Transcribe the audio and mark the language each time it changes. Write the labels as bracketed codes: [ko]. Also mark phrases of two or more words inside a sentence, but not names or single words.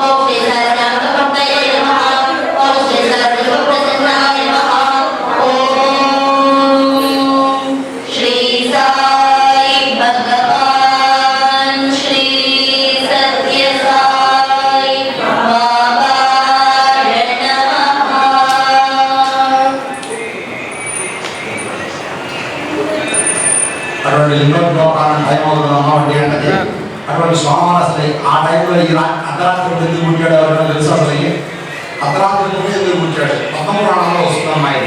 [sa] ओम श्री साई ज्ञानप्रदाय नमः। ओम श्री साई सर्वप्रसन्नाय नमः। ओम श्री साई भगवान श्री सत्य साई बाबाय नमः। [te] అటువంటి ఎన్నో లోకాలను టైం అవుతుందమ్మా 1 గంటకి. అటువంటి స్వామివారు అసలు ఆ టైంలో ఈ అర్ధరాత్రి ఎందుకు పుట్టాడు ఎవరైనా తెలుసు? అసలు అర్ధరాత్రి ముందు ఎందుకు పుట్టాడు? పద్మపురాణంలో వస్తుందమ్మా ఇది.